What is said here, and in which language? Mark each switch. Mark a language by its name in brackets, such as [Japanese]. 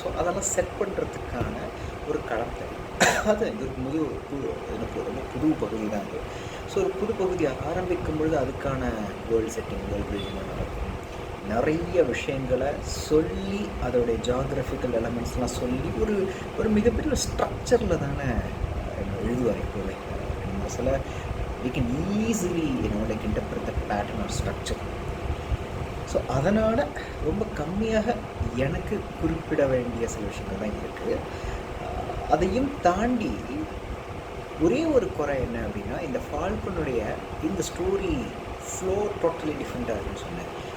[Tamil] So அதெல்லாம் set பண்ணுறதுக்கான ஒரு களம் தெரியும். அது ரொம்ப புது பகுதி தான் அது. ஸோ ஒரு புது பகுதியை ஆரம்பிக்கும் பொழுது அதுக்கான வேர்ல்டு செட்டிங், வேர்ல்டு பில்டிங்லாம் நடக்கும். நிறைய விஷயங்களை சொல்லி அதோடைய ஜாகிரபிக்கல் எலமெண்ட்ஸ்லாம் சொல்லி ஒரு மிகப்பெரிய ஸ்ட்ரக்சரில் தானே எழுதுவார். எப்போவே சில [English] we can easily interpret the pattern or structure. [Tamil] So அதனால் ரொம்ப கம்மியாக எனக்கு குறிப்பிட வேண்டிய சில விஷயங்கள் தான் இருக்குது. அதையும் தாண்டி ஒரே ஒரு குறை என்ன அப்படின்னா, இந்த ஃபால்கனுடைய இந்த ஸ்டோரி ஃப்ளோ டோட்டலி டிஃப்ரெண்ட்டாக இருக்குன்னு சொன்னேன்.